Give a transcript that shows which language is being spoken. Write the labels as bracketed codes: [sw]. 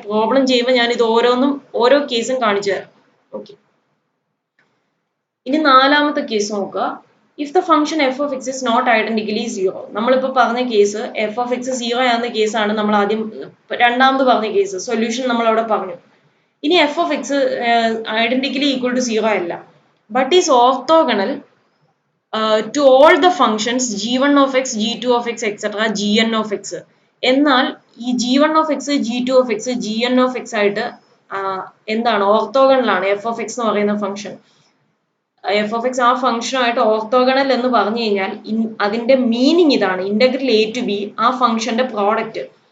[ml] Problem ചെയ്യുമ്പോൾ ഞാൻ ഇത് ഓരോ കേസും കാണിച്ചു തരാം. ഓക്കെ, ഇനി നാലാമത്തെ കേസ് നോക്കുക. [en] If the function f of x is not identically 0. [ml] നമ്മളിപ്പോൾ പറഞ്ഞ കേസ് എഫ് ഓഫ് എക്സ് 0 ആകുന്ന കേസാണ് നമ്മൾ ആദ്യം രണ്ടാമത് പറഞ്ഞ കേസ്. സൊല്യൂഷൻ നമ്മൾ അവിടെ പറഞ്ഞു. [en] ഇനി f of x identically equal to 0 അല്ല, but is orthogonal to all the functions g1 of x, g2 of x, etc. gn of x. [ml] എന്നാൽ ഈ g1 of x, g2 of x, gn of x ആയിട്ട് എന്താണ്, orthogonal ആണ് F of X എന്ന് പറയുന്ന function. F of X ആ ഫംഗ്ഷനുമായിട്ട് orthogonal എന്ന് പറഞ്ഞു കഴിഞ്ഞാൽ അതിന്റെ മീനിങ് ഇതാണ്, ഇന്റഗ്രൽ a to b ആ ഫംഗ്ഷന്റെ പ്രോഡക്റ്റ്.